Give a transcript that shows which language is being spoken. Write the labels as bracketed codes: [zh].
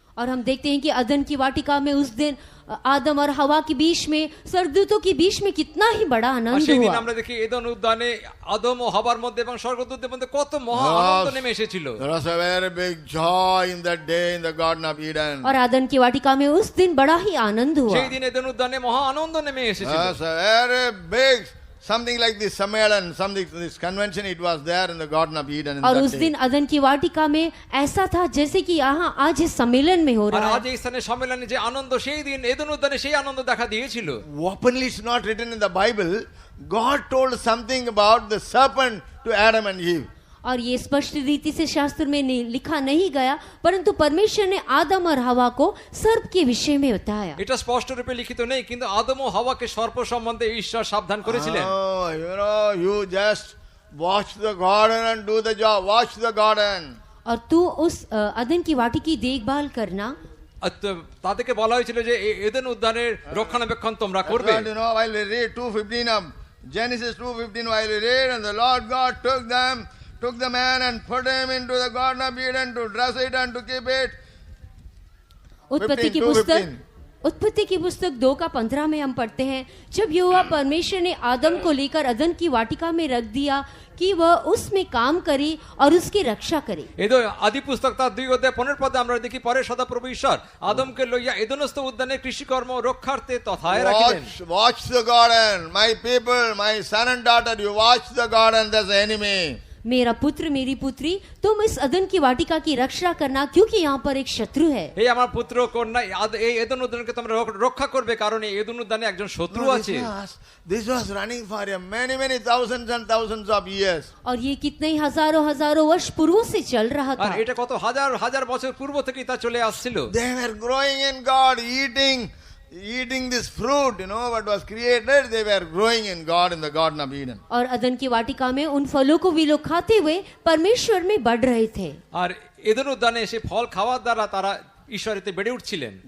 [hi] और हम देखते हैं कि अदन की वाटिका में उस दिन आदम और हवा के बीच में, स्वर्गदूतों के बीच में कितना ही बड़ा [bn] আর [hi] आनंद [bn] সেই দিন [hi] हुआ। [bn] আমরা দেখি এদেন উদ্যানে আদম ও হাওয়ার মধ্যে এবং স্বর্গদূতদের মধ্যে কত মহা আনন্দ নেমে এসেছিল। [en] There was a very big joy in that day in the Garden of Eden. [hi] और आदन की वाटिका में उस दिन बड़ा ही आनंद हुआ। [bn] সেই দিন এদেন উদ্যানে মহা আনন্দ নেমে এসেছিল। [en] That's a very big, something like this Sammelan, this convention, it was there in the Garden of Eden. [hi] और उस दिन अदन की वाटिका में ऐसा था जैसे कि यहाँ आज इस सम्मेलन में हो [bn] আর [hi] रहा [bn] আজ [hi] है। [bn] এই স্থানে সম্মেলনে যে আনন্দ, সেই দিন এদেন উদ্যানে সেই আনন্দ দেখা দিয়েছিল। [en] Openly it's not written in the Bible, God told something about the serpent to Adam and Eve. [hi] और ये स्पष्ट रीति से शास्त्र में लिखा नहीं गया, परंतु परमेश्वर ने आदम और हवा को सर्प के विषय में बताया। [bn] এটা স্পষ্ট রূপে লিখিত নেই, কিন্তু আদম ও হাওয়াকে সর্প সম্বন্ধে ঈশ্বর সাবধান করেছিলেন। [en] Oh, you just watch the garden and do the job. Watch the garden. [hi] और तू उस अदन की वाटी की देखभाल करना। [bn] তাদেরকে বলা হয়েছিল যে এদেন উদ্যানের রক্ষণাবেক্ষণ তোমরা করবে। [en] That's what, while we read 2:15 of Genesis 2:15, while we read, and the Lord God took the man and put him into the garden of Eden to dress it and to keep it. [hi] उत्पत्ति की पुस्तक 2:15 में हम पढ़ते हैं, जब यहोवा परमेश्वर ने आदम को लेकर अदन की वाटिका में रख दिया कि वह उसमें काम करे और उसकी रक्षा करे। [bn] এদো আদি পুস্তক তার 2:15 আমরা দেখি পরে সদাপ্রভু ঈশ্বর আদমকে লইয়া এদেনস্থ উদ্যানে কৃষিকর্ম রক্ষার্থে তথায় রাখিলেন। [en] Watch the garden, my people, my son and daughter, you watch the garden, there's the enemy. [hi] मेरा पुत्र मेरी पुत्री, तुम इस अदन की वाटिका की रक्षा करना, क्योंकि यहाँ पर एक शत्रु है। [bn] এই আমার পুত্র কন্যা এই এদেন উদ্যানকে তোমরা রক্ষা করবে, কারণ এই এদেন উদ্যানে একজন শত্রু আছে। [en] This was running for many thousands and thousands of years. [hi] और ये कितने ही हजारों वर्ष पूर्व से चल रहा था। [bn] আর এটা কত হাজার বছর পূর্ব থেকেই তা চলে আসছিল। [en] They were growing in God, eating this fruit, what was created, they were growing in God in the Garden of Eden. [hi] और अदन की वाटिका में उन फलों को भी लोग खाते हुए परमेश्वर में बढ़ रहे थे। [bn] আর এদেন উদ্যানে সে ফল খাওয়ার দ্বারা তারা ঈশ্বরেতে বেড়ে উঠছিলেন।